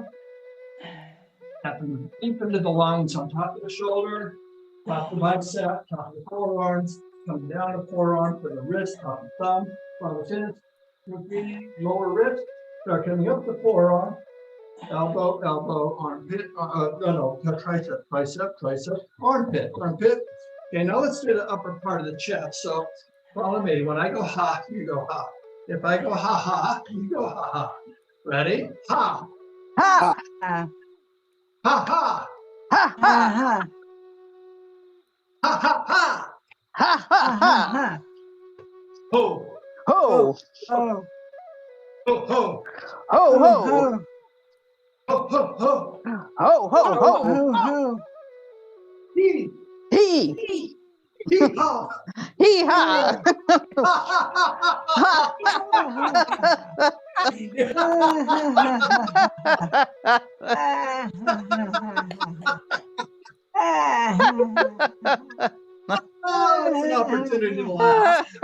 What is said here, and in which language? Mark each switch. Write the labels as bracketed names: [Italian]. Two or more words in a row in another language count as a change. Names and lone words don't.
[English] Tapping deep into the lungs on top of the shoulder, top of the bicep, top of the forearms, coming down the forearm to the wrist, top of the thumb, front of the fist, lower wrist, start coming up the forearm, elbow, armpit, tricep, armpit. Okay, now let's do the upper part of the chest. So follow me. When I go ha, you go ha. If I go ha ha, you go ha ha. Ready? Ha. Ha. Ha ha. Ha ha ha. Ha ha ha. Ha ha ha. Ho. Ho. Ho ho. Ho ho. Ho ho ho. Ho ho ho. Hee. Hee. Hee ha. Hee ha. Oh, it's an opportunity to laugh.